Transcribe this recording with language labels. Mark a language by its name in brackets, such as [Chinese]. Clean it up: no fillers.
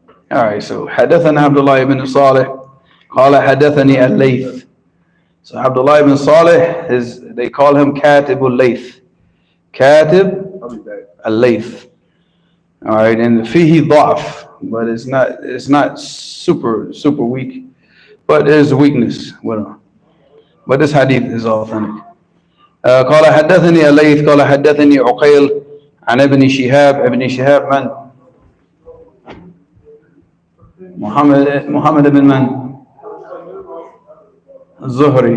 [English] All right, so [Arabic] حدثنا عبد الله ibn Salih قال حدثني الليث. [English] So Abdullah ibn Salih they call him Katib al-Layth. Katib al-Layth. All right, and [Arabic] fihi ضعف, [English] but it's not super weak. But there's a weakness with him. But this hadith is authentic. [Arabic] قال حدثني الليث قال حدثني عقيل عن ابن شهاب من؟ محمد بن من؟ الزهري.